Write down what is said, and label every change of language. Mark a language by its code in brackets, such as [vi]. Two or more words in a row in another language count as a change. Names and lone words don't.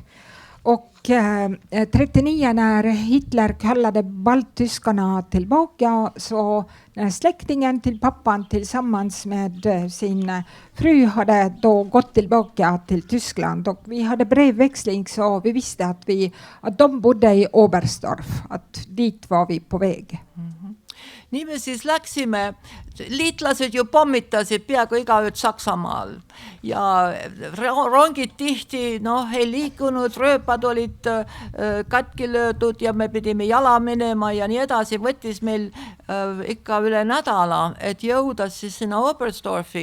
[sv] Och 39 när Hitler kallade balttyskarna tillbaka så släktingen till pappan tillsammans med sin fru hade då gått tillbaka till Tyskland. Och vi hade brevväxling så vi visste att de bodde i Oberstdorf. Att dit var vi på väg. Mm-hmm. [et] Nii me siis läksime, liitlased ju pommitasid peaaegu igaüht Saksamaal ja rongid tihti ei liikunud, rööpad olid katki löödud ja me pidime jala minema ja nii edasi. Võttis meil ikka üle nädala, et jõuda siis sinna Oberstdorfi.